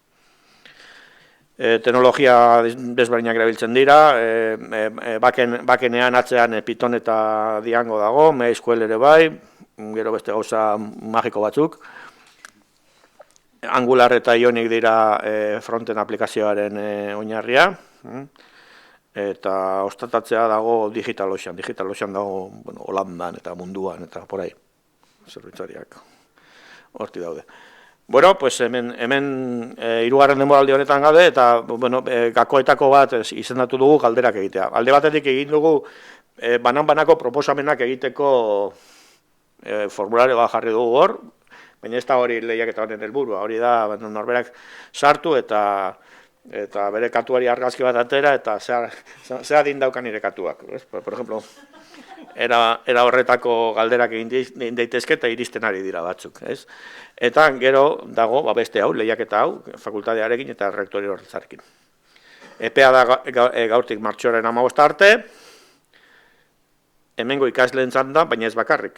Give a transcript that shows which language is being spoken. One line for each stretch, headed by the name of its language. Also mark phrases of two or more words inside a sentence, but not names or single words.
Basque: Teknologia desberdinak erabiltzen dira, bakenean atzean Python eta Django dago, MySQL ere bai, gero beste gauza magiko batzuk. Angular eta Ionic dira fronten aplikazioaren oinarria. eta ostatatzea dago Digitalocean dago Holandan eta munduan eta
Spanish: por ahí,
Basque: zerbitzariak horti daude.
Spanish: Bueno, pues
Basque: hemen hirugarren denboraldi honetan gaude eta gakoetako bat izendatu dugu galderak egitea. Alde batetik egin dugu banan-banako proposamenak egiteko formulario bat jarri dugu hor, baina ez da hori lehiaketa honen helburua, hori da norberak sartu eta bere katuari argazki bat atera eta zea dindaukan nire katuak.
Spanish: Por ejemplo,
Basque: era horretako galderak egin daitezke eta iristen ari dira batzuk. Eta gero dago beste hau, lehiaketa hau, fakultatearekin eta rektori horretzarekin. Epea da gaurtik martxoaren 15 arte, hemengo ikasleen da, baina ez bakarrik.